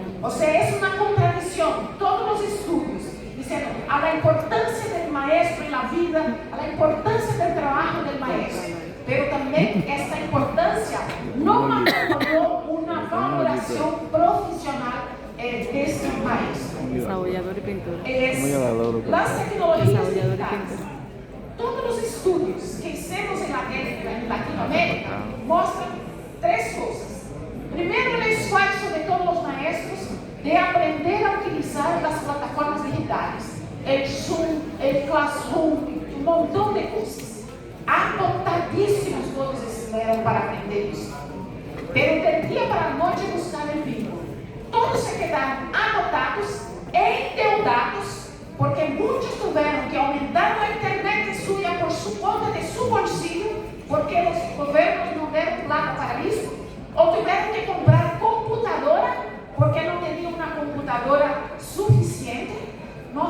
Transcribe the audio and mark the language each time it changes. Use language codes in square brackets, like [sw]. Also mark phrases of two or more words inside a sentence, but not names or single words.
[pt] Ou seja, é uma contradição. Todos os estudos dizendo a importância do maestro na vida, a importância do trabalho do maestro. Mas também essa importância não acompanhou uma valoração profissional desse maestro. [es] Desarrollador y pintor. Las tecnologías digitales. [pt] Todos os estudos que hicimos em Latinoamérica mostram 3 coisas. Primeiro, o esforço de todos os maestros de aprender a utilizar as plataformas digitais, [es] el Zoom, el Classroom, [pt] um montão de coisas. Anotadíssimos todos estiveram para aprender isso. [es] Pero del [pt] dia para a noite buscar o vínculo. Todos se quedaram anotados, endeudados, porque muitos tiveram que aumentar a internet sua por sua conta de seu bolsillo, porque os governos não deram plata para isso, ou tiveram que comprar computadora, porque não tinham uma computadora suficiente, não?